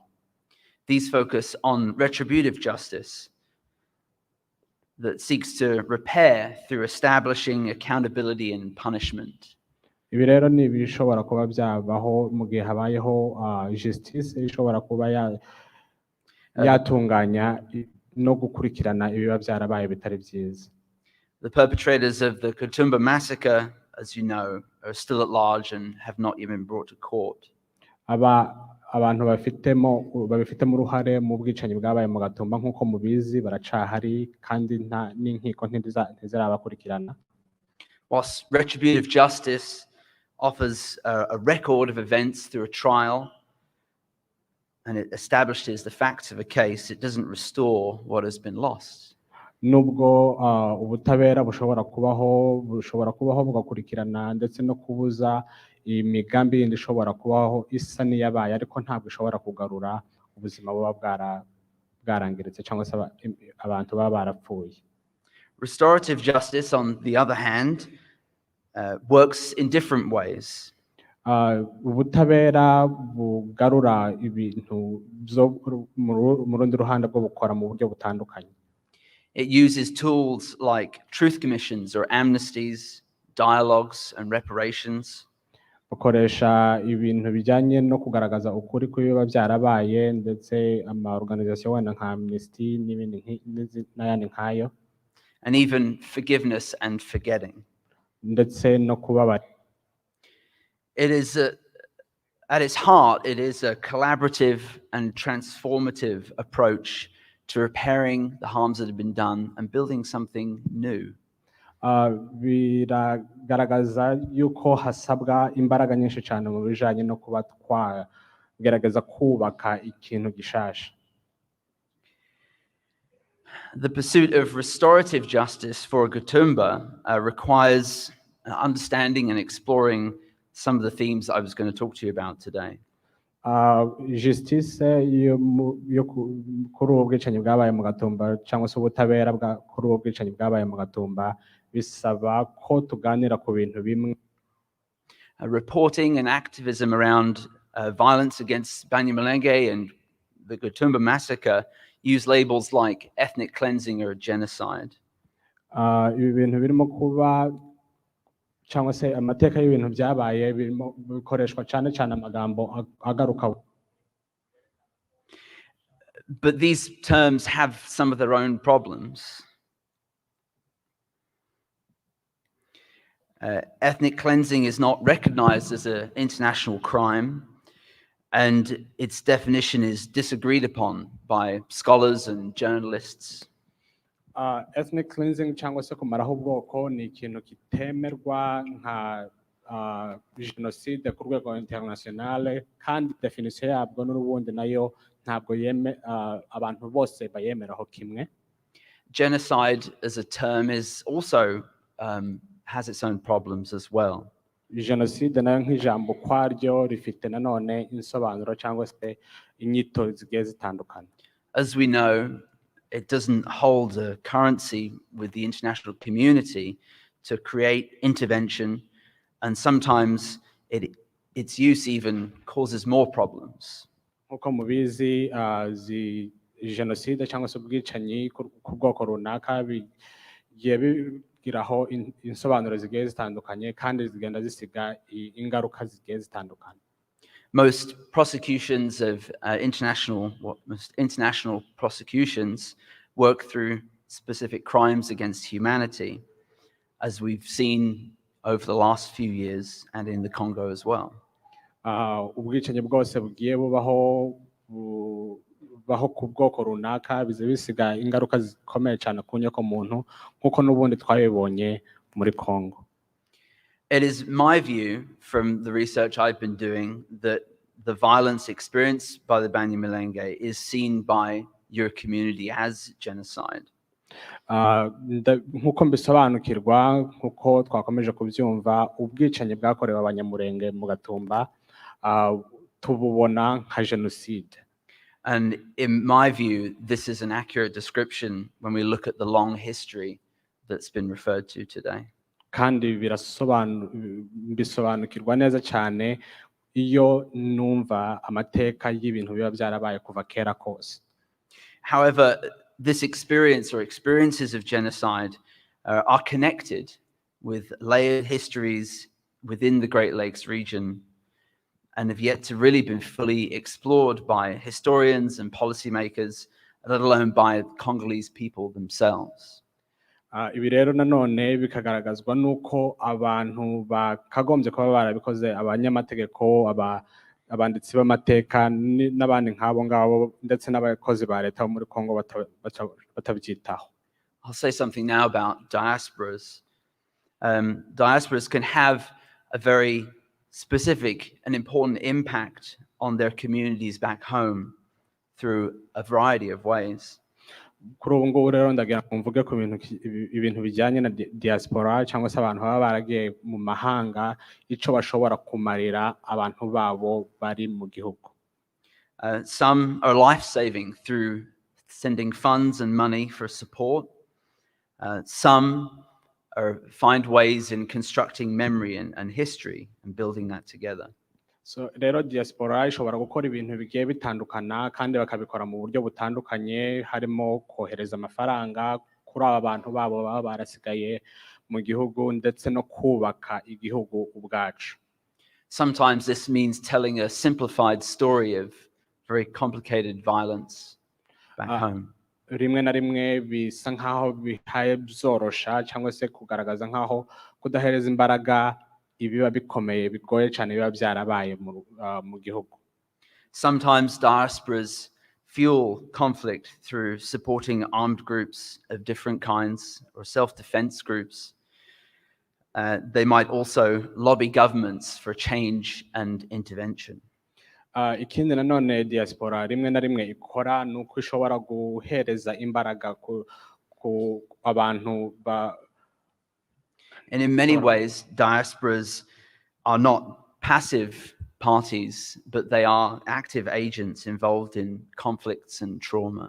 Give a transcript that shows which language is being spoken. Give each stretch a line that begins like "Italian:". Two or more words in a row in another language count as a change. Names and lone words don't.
English: These focus on retributive justice that seeks to repair through establishing accountability and punishment.
Kinyarwanda: Ibi rero ni ibishobora kuba byabaho mu gihe habayeho justice ishobora kuba yatunganya no gukurikirana ibiba byarabaye bitari byiza.
English: The perpetrators of the Gatumba massacre, as you know, are still at large and have not even been brought to court.
Kinyarwanda: Abantu babifitemo uruhare mu bwicanyi bwabaye mu Gatumba nk'uko mubizi baracahari kandi n'inkiko ntizirabakurikirana.
English: Whilst retributive justice offers a record of events through a trial and it establishes the facts of a case, it doesn't restore what has been lost.
Kinyarwanda: Nubwo ubutabera bushobora kubaho bugakurikirana ndetse no kubuza imigambi yindi ishobora kubaho isa n'iyabaye ariko ntabwo ishobora kugarura ubuzima buba bwarangiritse cyangwa se abantu baba barapfuye.
English: Restorative justice, on the other hand, works in different ways.
Kinyarwanda: Ubutabera bugarura ibintu mu rundi ruhande bwo bukora mu buryo butandukanye.
English: It uses tools like truth commissions or amnesties, dialogues and reparations.
Kinyarwanda: Bukoresha ibintu bijyanye no kugaragaza ukuri kw'ibiba byarabaye ndetse organization wenda nka amnesty n'ibindi n'ayandi nkayo.
English: And even forgiveness and forgetting.
Kinyarwanda: Ndetse no kubabara.
English: It is at its heart, it is a collaborative and transformative approach to repairing the harms that have been done and building something new.
Kinyarwanda: Biragaragaza yuko hasabwa imbaraga nyinshi cyane mu bijanye no kuba twagerageza kubaka ikintu gishasha.
English: The pursuit of restorative justice for Gatumba requires understanding and exploring some of the themes I was going to talk to you about today.
Kinyarwanda: Justice yo kuri ubu bwicanyi bwabaye mu Gatumba cyangwa se ubutabera kuri ubu bwicanyi bwabaye mu Gatumba bisaba ko tuganira ku bintu bimwe.
English: Reporting and activism around violence against Abanyamulenge and the Gatumba massacre use labels like ethnic cleansing or genocide.
Kinyarwanda: Ibi bintu birimo kuba cyangwa se amateka y'ibintu byabaye bikoreshwa cyane cyane amagambo agaruka.
English: But these terms have some of their own problems. Ethnic cleansing is not recognized as an international crime, and its definition is disagreed upon by scholars and journalists. Ethnic cleansing
Kinyarwanda: cyangwa se kumaraho ubwoko ni ikintu kitemerwa nka genocide ku rwego internationale kandi definition yabwo n'ubundi nayo ntabwo abantu bose bayemeraho kimwe.
English: Genocide as a term is also has its own problems as well.
Kinyarwanda: Genocide nayo nk'ijambo kwaryo rifite nanone insobanuro cyangwa se inyito zigiye zitandukana.
English: As we know, it doesn't hold a currency with the international community to create intervention, and sometimes its use even causes more problems.
Kinyarwanda: Uko mubizi genocide cyangwa se ubwicanyi ku bwoko runaka bigiye bigiraho insobanuro zigiye zitandukanye kandi zigenda zisiga ingaruka zigiye zitandukanye.
English: Most prosecutions of most international prosecutions work through specific crimes against humanity, as we've seen over the last few years and in the Congo as well.
Kinyarwanda: Ubwicanyi bwose bugiye bubaho ku bwoko runaka biza bisiga ingaruka zikomeye cyane ku nyokomuntu nk'uko n'ubundi twabibonye muri Congo.
English: It is my view from the research I've been doing that the violence experienced by the Abanyamulenge is seen by your community as genocide.
Kinyarwanda: Nk'uko mbisobanukirwa nk'uko twakomeje kubyumva ubwicanyi bwakorewe Abanyamulenge mu Gatumba tububona nka jenoside.
English: And in my view, this is an accurate description when we look at the long history that's been referred to today.
Kinyarwanda: Kandi bisobanukirwa neza cyane iyo numva amateka y'ibintu biba byarabaye kuva kera kose.
English: However, this experience or experiences of genocide are connected with layered histories within the Great Lakes region and have yet to really been fully explored by historians and policymakers, let alone by Congolese people themselves.
Kinyarwanda: Ibi rero nanone bikagaragazwa nuko abantu bakagombye kuba barabikoze, abanyamategeko, abanditsi b'amateka n'abandi nk'abo ngabo ndetse n'abakozi ba leta bo muri Congo batabyitaho.
English: I'll say something now about diasporas. Diasporas can have a very specific and important impact on their communities back home through a variety of ways.
Kinyarwanda: Kuri ubu ngubu rero ndagira ngo mvuge ku ibintu bijyanye na diaspora cyangwa se abantu baba baragiye mu mahanga icyo bashobora kumarira abantu babo bari mu gihugu.
English: Some are life-saving through sending funds and money for support. Some find ways in constructing memory and history and building that together.
Kinyarwanda: So rero diaspora ishobora gukora ibintu bigiye bitandukana kandi bakabikora mu buryo butandukanye, harimo kohereza amafaranga kuri aba bantu babo baba barasigaye mu gihugu ndetse no kubaka igihugu ubwacu.
English: Sometimes this means telling a simplified story of very complicated violence back home.
Kinyarwanda: Rimwe na rimwe bisa nkaho bihaye byorosha cyangwa se kugaragaza nkaho kudahereza imbaraga ibiba bikomeye bigoye cyane biba byarabaye mu gihugu.
English: Sometimes diasporas fuel conflict through supporting armed groups of different kinds or self-defense groups. They might also lobby governments for change and intervention.
Kinyarwanda: Ikindi nanone diaspora rimwe na rimwe ikora nuko ishobora guhereza imbaraga ku abantu ba.
English: And in many ways, diasporas are not passive parties, but they are active agents involved in conflicts and trauma.